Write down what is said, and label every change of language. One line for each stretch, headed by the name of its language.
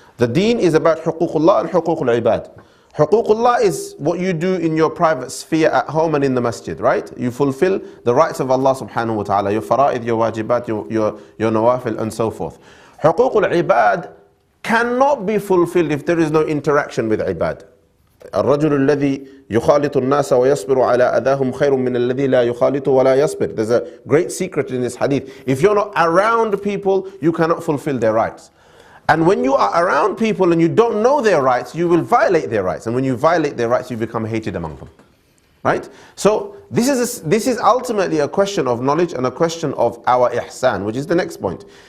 English: The deen is about huququllah and huququl ibad. Huququllah is what you do in your private sphere at home and in the masjid, right? You fulfill the rights of Allah subhanahu wa ta'ala, your fara'id, your wajibat, your nawafil and so forth. Huququl ibad cannot be fulfilled if there is no interaction with ibad.
Arabic: الرجل الذي يخالط الناس ويصبر على أذاهم خير من الذي لا يخالط ولا يصبر.
English: There's a great secret in this hadith. If you're not around people, you cannot fulfill their rights. And when you are around people and you don't know their rights, you will violate their rights. And when you violate their rights, you become hated among them. Right? So this is ultimately a question of knowledge and a question of our ihsan, which is the next point.